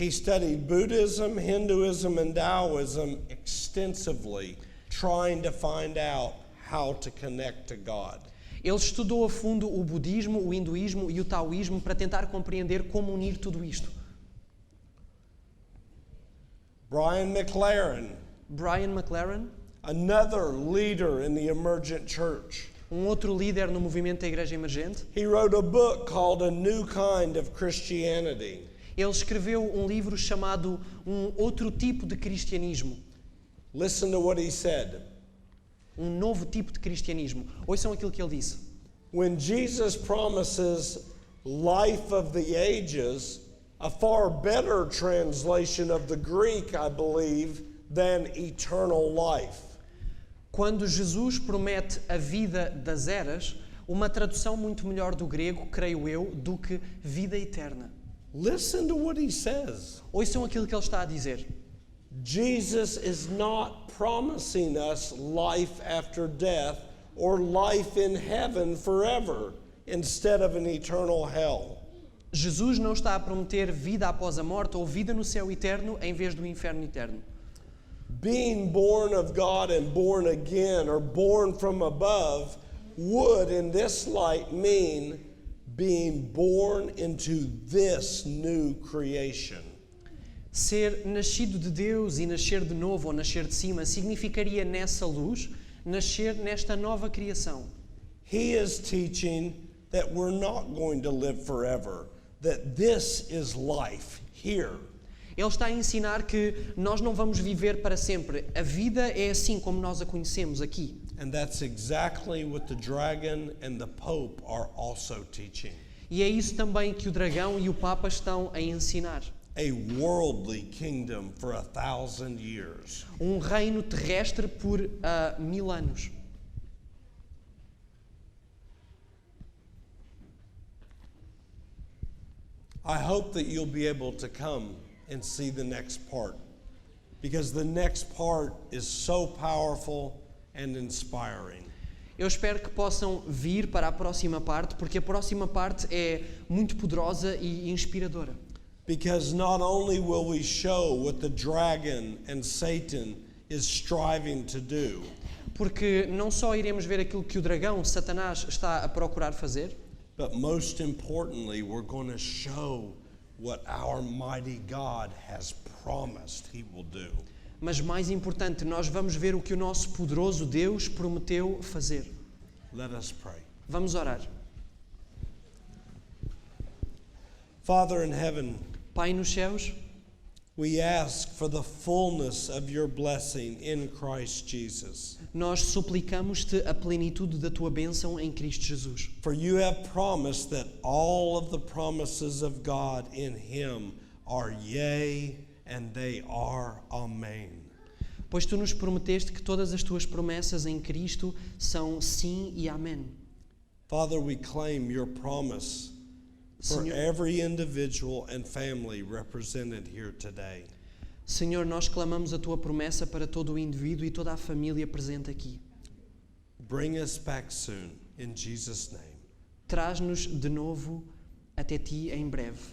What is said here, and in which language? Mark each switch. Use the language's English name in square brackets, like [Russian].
[English] He studied Buddhism, Hinduism, and Taoism extensively, trying to find out how to connect to God. [Portuguese] Ele estudou a fundo o budismo, o hinduísmo e o taoísmo para tentar compreender como unir tudo isto. [English] Brian McLaren, another leader in the emergent church. [Portuguese] Outro líder no movimento da Igreja Emergente, [English] He wrote a book called A New Kind of Christianity. [Portuguese] ele escreveu livro chamado Outro Tipo de Cristianismo. [English] Listen to what he said. [Portuguese] Novo tipo de cristianismo. Ouçam aquilo que ele disse. [English] When Jesus promises life of the ages, a far better translation of the Greek, I believe, than eternal life. [Portuguese] Quando Jesus promete a vida das eras, uma tradução muito melhor do grego, creio eu, do que vida eterna. [English] Listen to what he says. [Portuguese] Ouçam aquilo que ele está a dizer. [English] Jesus is not promising us life after death or life in heaven forever instead of an eternal hell. [Portuguese] Jesus não está a prometer vida após a morte ou vida no céu eterno em vez do inferno eterno. [English] Being born of God and born again or born from above would in this light mean being born into this new creation. [Portuguese] Ser nascido de Deus e nascer de novo ou nascer de cima significaria nessa luz nascer nesta nova criação. [English] He is teaching that we're not going to live forever, that this is life here. [Portuguese] Ele está a ensinar que nós não vamos viver para sempre. A vida é assim como nós a conhecemos aqui. [English] And that's exactly what the dragon and the pope are also teaching. [Portuguese] E é isso também que o dragão e o papa estão a ensinar. [English] A worldly kingdom for 1,000 years. [Portuguese] Um reino terrestre por 1000 anos. [English] I hope that you'll be able to come and see the next part, because the next part is so powerful and inspiring. [Portuguese] Eu espero que possam vir para a próxima parte, porque a próxima parte é muito poderosa e inspiradora. [English] Because not only will we show what the dragon and Satan is striving to do, [Portuguese] Porque não só iremos ver aquilo que o dragão, Satanás, está a procurar fazer, [English] but most importantly, we're going to show what our mighty God has promised he will do. [Portuguese] mas mais importante, nós vamos ver o que o nosso poderoso Deus prometeu fazer. [English] Let us pray. [Portuguese] Vamos orar. [English] Father in heaven, [Portuguese] Pai nos céus, [English] we ask for the fullness of your blessing in Christ Jesus. [Portuguese] nós suplicamos-te a plenitude da tua bênção em Cristo Jesus. [English] For you have promised that all of the promises of God in him are yea and they are amen. [Portuguese] Pois tu nos prometeste que todas as tuas promessas em Cristo são sim e amém. [English] Father, we claim your promise for [Portuguese] Senhor, [English] every individual and family represented here today. [Portuguese] Senhor, nós clamamos a tua promessa para todo o indivíduo e toda a família presente aqui. [English] Bring us back soon, in Jesus' name. [Portuguese] Traz-nos de novo até ti em breve.